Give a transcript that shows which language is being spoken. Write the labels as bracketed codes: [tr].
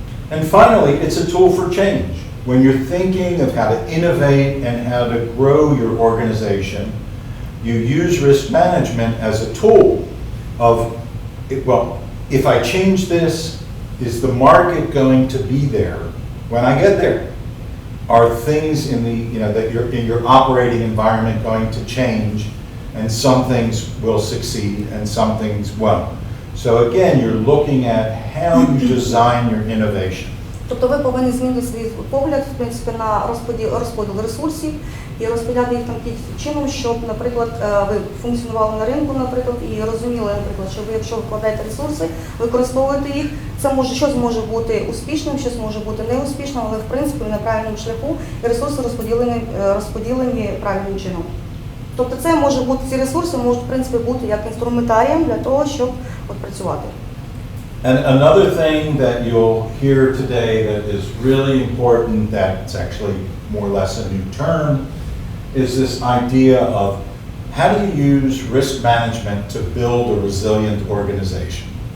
[en] And finally, it's a tool for change. When you're thinking of how to innovate and how to grow your organization, you use risk management as a tool of, well, if I change this, is the market going to be there when I get there, are things in the, that in your operating environment going to change, and some things will succeed and some things won't. So again, you're looking at how you design your innovation. [uk] Тобто ви повинні змінити свій погляд, в принципі, на розподіл ресурсів і розподіляти їх таким чином, щоб, наприклад, ви функціонували на ринку, наприклад, і розуміли, наприклад, що ви, якщо ви вкладаєте ресурси, використовуєте їх, це може, щось може бути успішним, щось може бути неуспішним, але в принципі на правильному шляху і ресурси розподілені правильним чином. Тобто це може бути, ці ресурси можуть, в принципі, бути як інструментарієм для того, щоб працювати. [en] And another thing that you'll hear today that is really important, that's actually more or less a new term, is this idea of how do you use risk management to build a resilient organization.